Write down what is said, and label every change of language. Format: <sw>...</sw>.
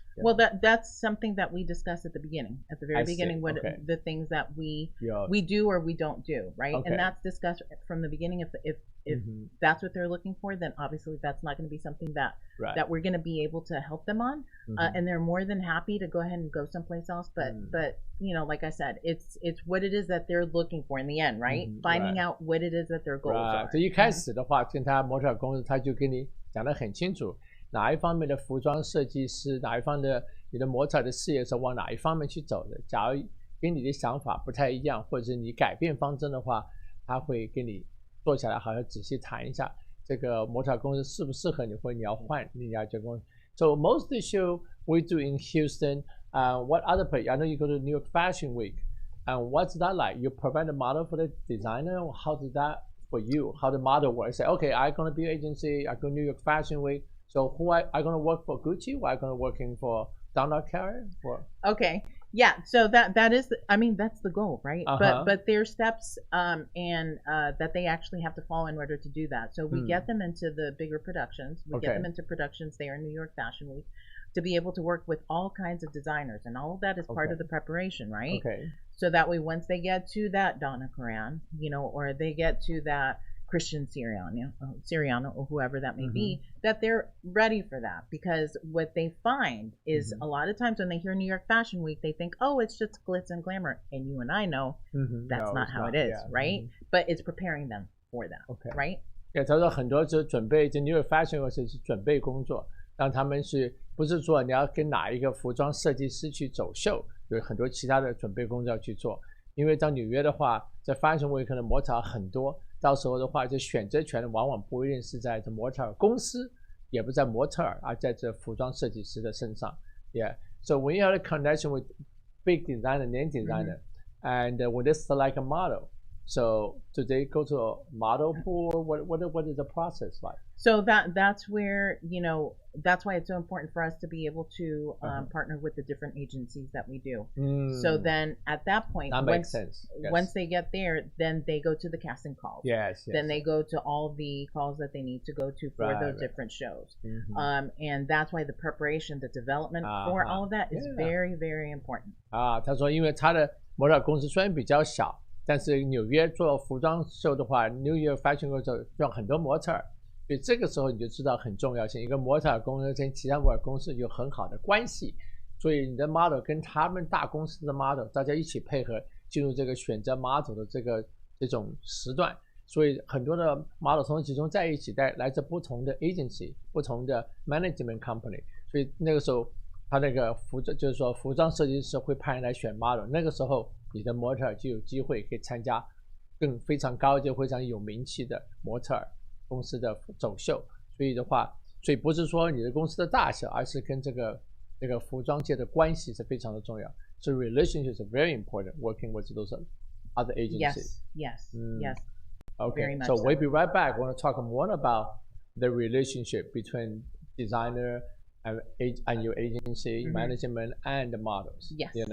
<en>Well, that's something that we discussed at the beginning, very beginning, what the things that we do or we don't do, right? And that's discussed from the beginning. If that's what they're looking for, then obviously that's not going to be something that we're going to be able to help them on, and they're more than happy to go ahead and go someplace else. But you know, like I said, it's what it is that they're looking for in the end, right? Finding out what it is that their goals are.</en> <zh>所以一开始的话，跟他模特儿公司他就跟你讲得很清楚。哪一方面的服装设计师，哪一方的你的模特的事业是往哪一方面去走的？假如跟你的想法不太一样，或者是你改变方针的话，他会跟你坐下来，好像仔细谈一下这个模特公司适不适合你，或者你要换另外一家公司。</zh> <en>So most of the show we do in Houston. What other place? I know you go to New York Fashion Week. And what's that like? You provide a model for the designer. How does that for you? How the model works? Say, okay, I'm gonna be an agency. I go to New York Fashion Week. So who I going to work for Gucci? Or I going to working for Donald Carey? Okay, yeah. So that is, I mean, that's the goal, right? But there's steps and that they actually have to follow in order to do that. So we get them into the bigger productions. We get them into productions there in New York Fashion Week to be able to work with all kinds of designers, and all of that is part of the preparation, right? So that way, once they get to that Donna Karan, you know, or they get to that Christian Siriano or whoever that may be, that they're ready for that. Because what they find is a lot of times when they hear New York Fashion Week, they think, oh, it's just glitz and glamour. And you and I know that's not how it is, right? But it's preparing them for that, right?</en> <zh>他说很多就准备就 New York Fashion Week 是准备工作，让他们是不是说你要跟哪一个服装设计师去走秀，有很多其他的准备工作要去做。因为到纽约的话，在 Fashion Week 可能模特儿很多，到时候的话，就选择权往往不一定是在这模特儿公司，也不在模特儿，而在这服装设计师的身上。</zh> <en>Yeah, so when you have a connection with big designer, name designer, and when they select a model. So do they go to a model pool? What is the process like? So that's where, that's why it's so important for us to be able to partner with the different agencies that we do. So then at that point, that makes sense. Yes. Once they get there, then they go to the casting calls. Yes. Then they go to all the calls that they need to go to for those different shows. And that's why the preparation, the development for all of that is very, very important.</en> <zh>他说因为他的模特公司虽然比较小，但是纽约做服装秀的话 ，New York Fashion Week 用很多模特儿，所以这个时候你就知道很重要性。一个模特儿公司跟其他模特儿公司有很好的关系，所以你的 model 跟他们大公司的 model 大家一起配合进入这个选择 model 的这种时段，所以很多的 model 同时集中在一起，来自不同的 agency、不同的 management company， 所以那个时候他那个就是说服装设计师会派人来选 model， 那个时候。你的模特儿就有机会可以参加非常高阶、非常有名气的模特儿公司的走秀，所以不是说你的公司的大小，而是跟这个服装界的关系是非常的重要。</zh> <en>So relationships are very important working with those other agencies. Yes. Okay, very much so we'll be right back. I want to talk more about the relationship between designer and your agency, management, and the models. Yes.</en>